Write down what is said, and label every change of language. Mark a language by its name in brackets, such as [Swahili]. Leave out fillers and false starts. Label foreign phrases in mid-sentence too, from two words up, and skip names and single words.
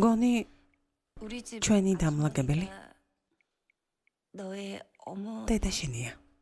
[Georgian] გონი [Korean] 우리 집 [Georgian] ჩვენი დამლაგებელი [Korean] 너의 어머 [Georgian] დედა შენია.